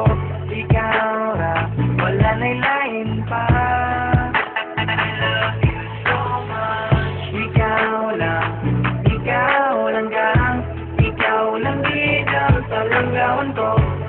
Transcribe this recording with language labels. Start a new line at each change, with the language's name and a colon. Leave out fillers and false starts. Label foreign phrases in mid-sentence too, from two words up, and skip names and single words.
Hiligaynon: Ikaw ra, wala na'y lain pa.
English: I love you so much.
Hiligaynon: Ikaw lang gang, ikaw lang gid ang palanggawon ko.